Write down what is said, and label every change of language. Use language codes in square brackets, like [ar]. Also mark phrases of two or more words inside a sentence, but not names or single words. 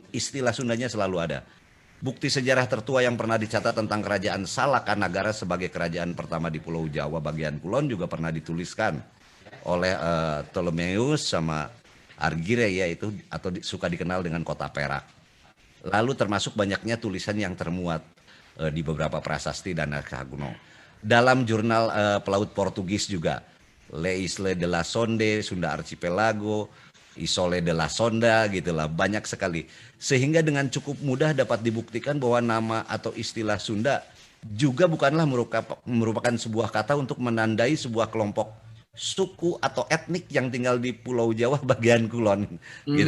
[id] Istilah Sundanya selalu ada. Bukti sejarah tertua yang pernah dicatat tentang kerajaan Salakanagara sebagai kerajaan pertama di Pulau Jawa bagian kulon juga pernah dituliskan oleh Ptolemeus sama Argire ya, itu atau suka dikenal dengan kota Perak. Lalu termasuk banyaknya tulisan yang termuat di beberapa prasasti dan naskah kuno. Dalam jurnal pelaut Portugis juga, Le Isle de la Sonde, Sunda Archipelago, Isole de la Sonda gitulah, banyak sekali. Sehingga dengan cukup mudah dapat dibuktikan bahwa nama atau istilah Sunda juga bukanlah merupakan sebuah kata untuk menandai sebuah kelompok suku atau etnik yang tinggal di Pulau Jawa bagian kulon gitu.